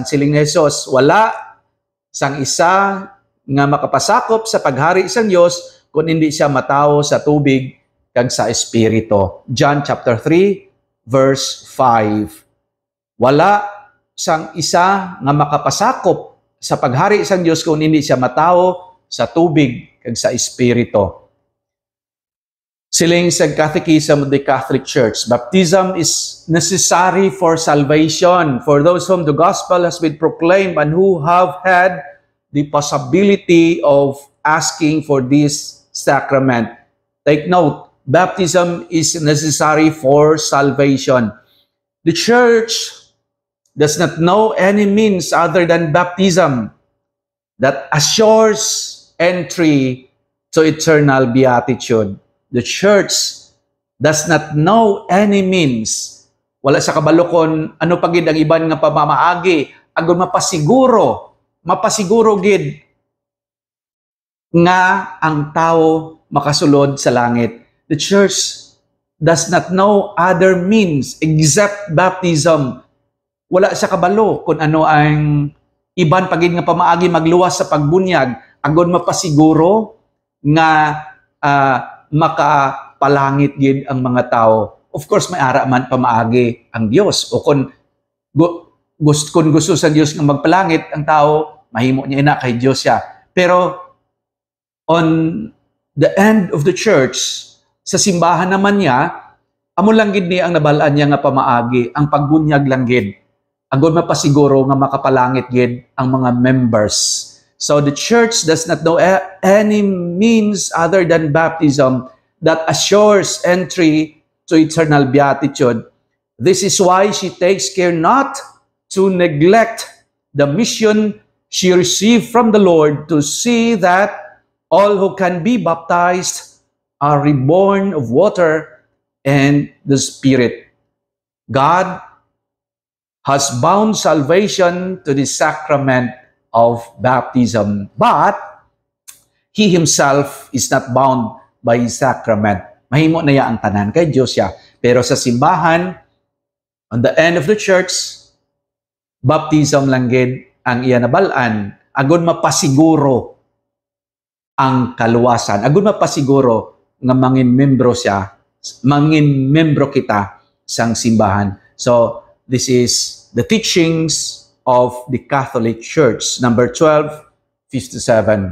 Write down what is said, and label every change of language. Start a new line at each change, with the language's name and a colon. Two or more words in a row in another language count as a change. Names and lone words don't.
Hiligaynon: Siling ni Jesus, wala sang isa nga makapasakop sa paghari sang Dios kung hindi siya matawo sa tubig kag sa espiritu.
English: John chapter 3 verse 5.
Hiligaynon: Wala sang isa nga makapasakop sa paghari sang Dios kung hindi siya matawo sa tubig kag sa espiritu. Siling sa
English: Catechism of the Catholic Church, baptism is necessary for salvation for those whom the gospel has been proclaimed and who have had the possibility of asking for this sacrament. Take note, baptism is necessary for salvation. The Church does not know any means other than baptism that assures entry to eternal beatitude. The Church does not know any means.
Hiligaynon: Wala sa kabalokon, ano pagid ang iban nga pamamaagi, agon mapasiguro gid nga ang tao makasulod sa langit.
English: The Church does not know other means except baptism.
Hiligaynon: Wala sa kabalo kung ano ang iban pagid nga pamaagi magluwas sa pagbunyag agon mapasiguro nga makapalangit gid ang mga tao.
English: Of course
Hiligaynon: may ara man pamaagi ang Dios o kung gusto sa Dios nga magpalangit ang tao, mahimo niya ina kay Dios siya.
English: Pero on the end of the church,
Hiligaynon: sa simbahan naman niya, amo lang gid ni ang nabalaan niya nga pamaagi, ang pagbunyag lang gid. Agon mapasiguro nga makapalangit gid ang mga members.
English: So the church does not know any means other than baptism that assures entry to eternal beatitude. This is why she takes care not to neglect the mission she received from the Lord to see that all who can be baptized are reborn of water and the Spirit. God has bound salvation to the sacrament of baptism, but He Himself is not bound by His sacrament.
Hiligaynon: Mahimo na ya ang tanan kay Diyos siya. Pero sa simbahan,
English: on the end of the church, baptism
Hiligaynon: lang gid ang iya nabalaan, agon mapasiguro ang kaluwasan, agon mapasiguro nga mangin membro siya, mangin membro kita sang simbahan.
English: So, this is the teachings of the Catholic Church, number 1257.